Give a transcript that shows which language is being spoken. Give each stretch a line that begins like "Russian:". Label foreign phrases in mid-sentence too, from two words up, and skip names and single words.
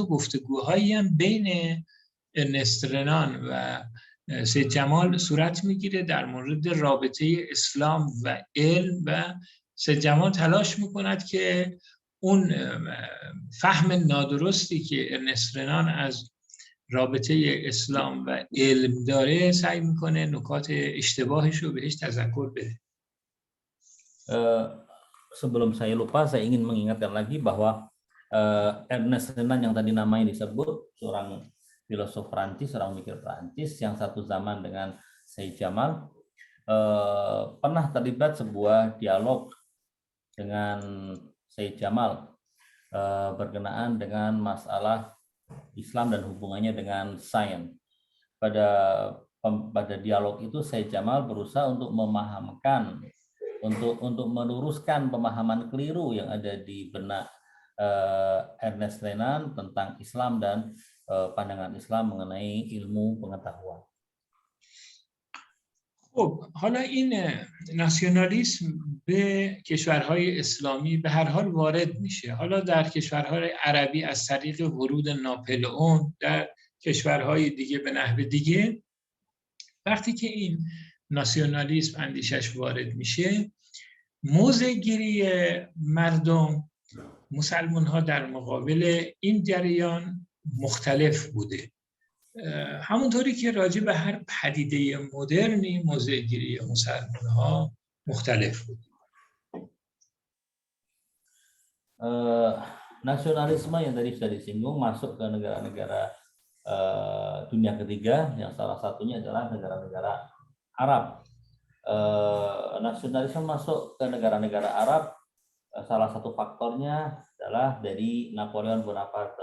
Persian: گفتگوهایی هم بین ارنست رنان و سید جمال صورت میگیره در مورد رابطه اسلام و علم و سید جمال تلاش میکند که اون فهم نادرستی که ارنست رنان از رابطه اسلام و علم داره سعی میکنه نکات اشتباهش رو بهش تذکر بده.
Indonesian: sebelum saya lupa, saya ingin mengingatkan lagi bahwa Ernest Renan yang tadi namanya disebut, seorang filosof Prancis, seorang mikir Prancis yang satu zaman dengan Said Jamal, pernah terlibat sebuah dialog dengan Said Jamal berkenaan dengan masalah Islam dan hubungannya dengan sains. Pada dialog itu Said Jamal berusaha untuk memahamkan, untuk meluruskan pemahaman keliru yang ada di benak Ernest Renan tentang Islam dan pandangan Islam mengenai ilmu pengetahuan.
Persian: خب حالا این ناسیونالیسم به کشورهای اسلامی به هر حال وارد میشه. حالا در کشورهای عربی از طریق ورود ناپلئون، در کشورهای دیگه به نحو دیگه. وقتی که این ناسیونالیسم اندیشش وارد میشه، موضع گیری مردم، مسلمان ها در مقابل این جریان مختلف بوده. همونطوری که راجع به هر پدیده مدرنی موضع گیری مسلمان ها مختلف بود.
Indonesian: Nasionalisme yang tadi sudah disinggung masuk ke negara-negara dunia ketiga, yang salah satunya adalah negara-negara Arab. Nasionalisme masuk ke negara-negara Arab, salah satu faktornya adalah dari Napoleon Bonaparte.